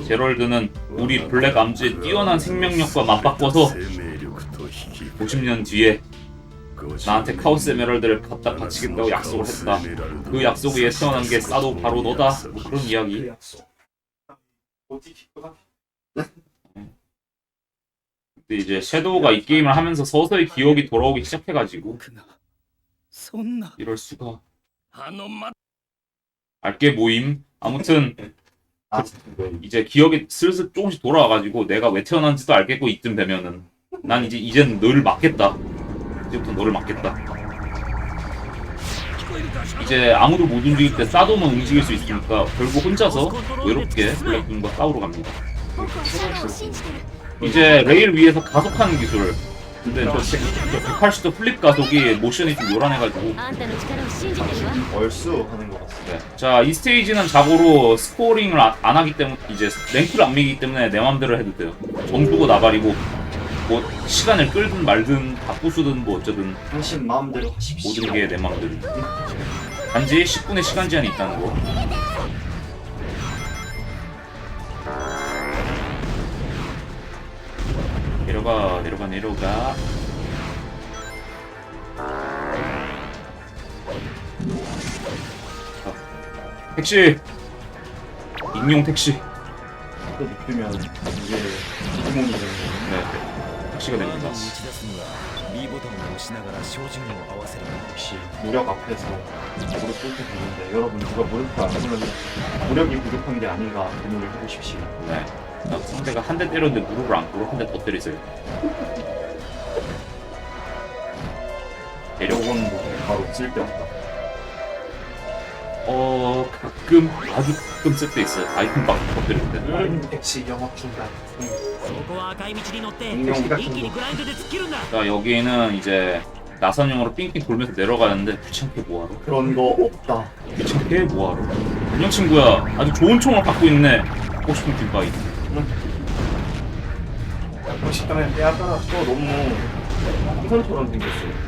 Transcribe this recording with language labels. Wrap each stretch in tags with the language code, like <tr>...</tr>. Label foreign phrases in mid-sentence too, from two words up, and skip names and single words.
<ko>제럴드는 우리 블랙 암즈의 뛰어난 생명력과 맞바꿔서 50년 뒤에 나한테 카오스 에메랄드를 갖다 바치겠다고 약속을 했다. 그 약속 위에 태어난 게 사도 바로 너다. 뭐 그런 이야기. 근데 이제 섀도우가 이 게임을 하면서 서서히 기억이 돌아오기 시작해가지고</ko> <ja>僕がそんな</ja> <ko>이럴 수가.</ko> <ja>あのま</ja> <ko>알게 모임. 아무튼 아, 이제 기억이 슬슬 조금씩 돌아와가지고 내가 왜 태어난지도 알겠고 이쯤 되면은 난 이젠 너를 막겠다. 이제부터 너를 막겠다. 이제 아무도 못 움직일 때 사도만 움직일 수 있으니까 결국 혼자서 외롭게 블랙둠과 싸우러 갑니다. 이제 레일 위에서 가속하는 기술 근데 저 180도 플립 가속이 모션이 좀 요란해가지고.</ko> <ja>あんたの力を信じてるわ</ja> <ko>얼쑤 하는 것 같습니다. 네. 자, 이 스테이지는 자고로 스코어링을 안 하기 때문에 이제 랭크를 안 매기기 때문에 내 맘대로 해도 돼요. 점수고 나발이고 뭐 시간을 끌든 말든 바꾸수든 뭐 어쩌든 당신 마음대로 하십시오. 모든 게 내 맘대로. 단지 10분의 시간 제한이 있다는 거. 내려가 내려가 내려가. 자, 택시. 익룡 택시. 또 느끼면 이게 구멍이 되는 거예요. 네, 택시가 됩니다.</ko> <ja>打ち出すには B ボタンを押しながら照準を合わせる</ja> <ko>역시 무력 앞에서 무릎 꿇게 되는데 여러분 누가 무릎을 안 꿇는데 무력이 부족한 게 아닌가 고민을 해보십시오. 네. 상대가 한 대 때렸는데 무릎을 안 꿇어 한 대 더 때리세요. 내려. 요건 뭐 바로 쓸데없다. 가끔 아주 가끔 쓸 때 있어요. 아이템 막 터뜨릴 때. 택시 영업 중단.</ko> <ja>そこは赤い道に乗ってうん一気にグラインドで突っ切るんだ</ja> <ko>자, 여기는 이제 나선형으로 삥삥 돌면서 내려가는데 귀찮게 뭐하러? 그런 거 없다. 귀찮게 뭐하러? 안녕 친구야. 아주 좋은 총을 갖고 있네. 갖고 싶은 딜바이. 갖고 싶다면 빼앗아라. 또 너무 풍선처럼 생겼어요.</ko>